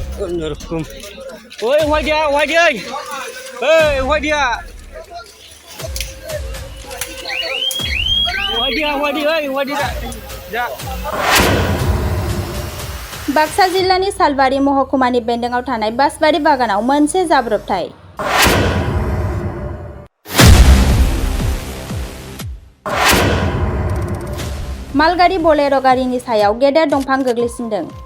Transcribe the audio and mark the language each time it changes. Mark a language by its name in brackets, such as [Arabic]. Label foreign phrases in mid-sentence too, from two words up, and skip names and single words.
[Bodo] Nurkum. Oi, why dia? Hey, why dia? Why dia? Ja. बाक्सा जिल्लानि सालबारि महकुमानि बेन्दोंआव थानाय बासबारि बागानाव मोनसे जाब्रबथाय। मालगारि बलेर' गारिनि सायाव गेदेर दंफां गोग्लैसिनदों।